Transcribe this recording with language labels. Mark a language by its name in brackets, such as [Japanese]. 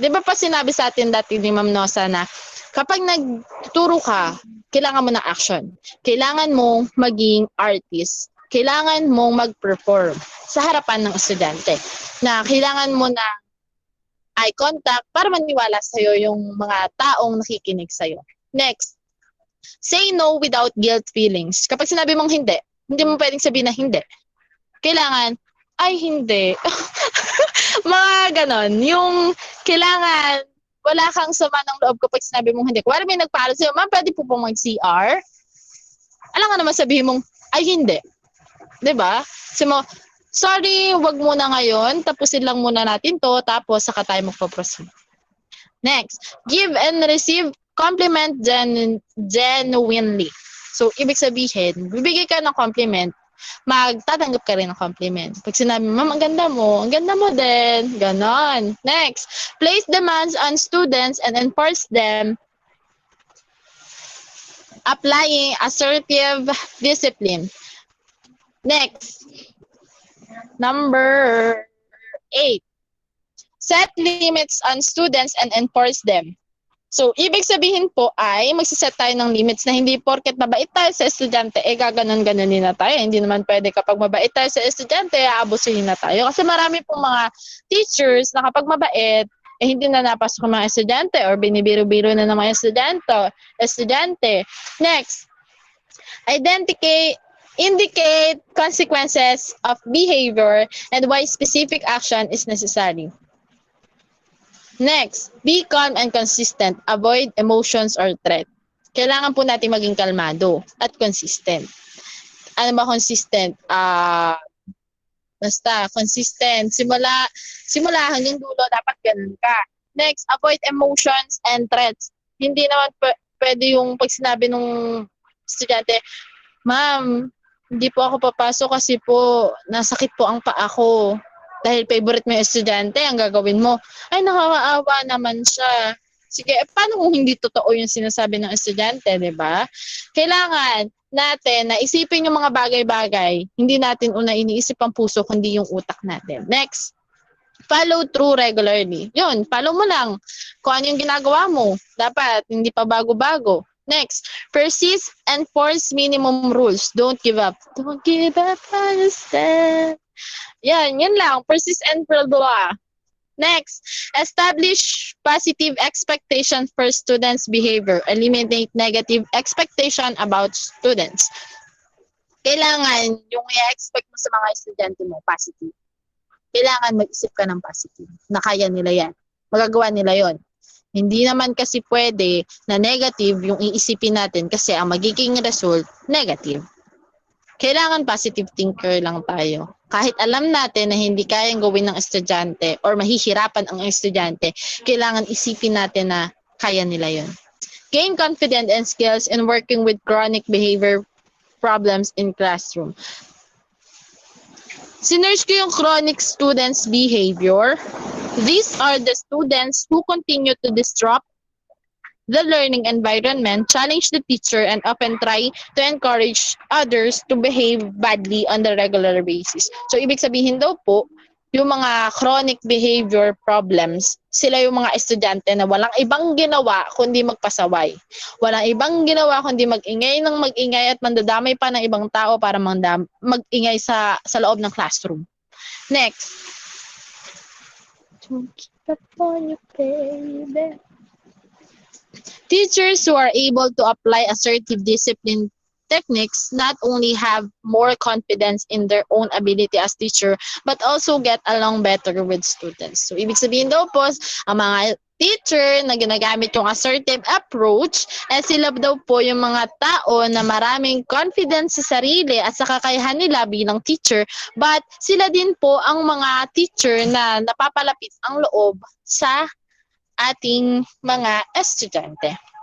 [Filipino] Di ba pa sinabi sa atin dati ni Ma'am Nosa na kapag nagtuturo ka, kailangan mo ng action. Kailangan mong maging artist. Kailangan mong mag-perform sa harapan ng estudyante. Na kailangan mo na eye contact para maniwala sa'yo yung mga taong nakikinig sa'yo. [English] Next, say no without guilt feelings. [Filipino] Kapag sinabi mong hindi mo pwedeng sabihin na hindi. Kailangan, ay hindi. Mga ganon. Yung kailangan, wala kang sama ng loob kapag sinabi mong hindi. Kung may nagpaalam sa'yo, ma'am, pwede po pong mag-CR? Alam nga naman sabihin mong, ay hindi. Diba? Sabi mo, sorry, wag muna ngayon. Tapusin lang muna natin to. Tapos, saka tayo magpo-proceed. [English] Next, give and receive compliment genuinely. [Filipino] So, ibig sabihin, bibigay ka ng compliment, magtatanggap ka rin ng compliment. Pag sinabi, ma'am, ang ganda mo din. Ganon. [English] Next, place demands on students and enforce them, applying assertive discipline. Next, number 8, set limits on students and enforce them. [Filipino] So, ibig sabihin po ay magsiset tayo ng limits na hindi porket mabait tayo sa estudyante, gaganon-ganonin na tayo. Hindi naman pwede kapag mabait tayo sa estudyante, aabusuhin na tayo. Kasi marami pong mga teachers na kapag mabait, hindi na napasok ang mga estudyante or binibiro-biro na ng mga estudyante. [English] Next, indicate consequences of behavior and why specific action is necessary. Next, be calm and consistent. Avoid emotions or threat. [Filipino] Kailangan po natin maging kalmado at consistent. Ano ba consistent? Basta consistent. Simula hanggang dulo, dapat ganun ka. [English] Next, avoid emotions and threats. [Filipino] Hindi naman pwede yung pag sinabi nung estudyante, ma'am, hindi po ako papasok kasi po nasakit po ang paa ko. Dahil favorite mo yung estudyante, ang gagawin mo, ay nakakaawa naman siya. Sige, paano kung hindi totoo yung sinasabi ng estudyante, di ba? Kailangan natin na isipin yung mga bagay-bagay. Hindi natin una iniisip ang puso, kundi yung utak natin. [English] Next, follow through regularly. [Filipino] Yun, follow mo lang kung ano yung ginagawa mo. Dapat, hindi pa bago-bago. [English] Next, persist and enforce minimum rules. Don't give up. Don't give up on the step. [Filipino] Yan lang. [English] Persist and blah. Next, establish positive expectation for students' behavior. Eliminate negative expectation about students. [Filipino] Kailangan yung i-expect mo sa mga estudyante mo, positive. Kailangan mag-isip ka ng positive. Na kaya nila yan. Magagawa nila yon. Hindi naman kasi pwede na negative yung iisipin natin kasi ang magiging result, negative. Kailangan positive thinker lang tayo. kahit alam natin na hindi kayang gawin ng estudyante or mahihirapan ang estudyante, kailangan isipin natin na kaya nila yun. [English] Gain confidence and skills in working with chronic behavior problems in classroom. [Filipino] Sinerge ko yung [English] chronic students' behavior. These are the students who continue to disrupt the learning environment, challenge the teacher, and often try to encourage others to behave badly on the regular basis. [Filipino] So, ibig sabihin daw po, yung mga chronic behavior problems, sila yung mga estudyante na walang ibang ginawa kundi magpasaway. Walang ibang ginawa kundi mag-ingay ng mag-ingay at mandadamay pa ng ibang tao para mag-ingay sa loob ng classroom. [English] Next. Teachers who are able to apply assertive discipline techniques not only have more confidence in their own ability as teacher, but also get along better with students. [Filipino] So, ibig sabihin daw po, ang mga teacher na ginagamit yung assertive approach, sila daw po yung mga tao na maraming confidence sa sarili at sa kakayahan nila bilang teacher, but sila din po ang mga teacher na napapalapit ang loob sa ating mga estudyante.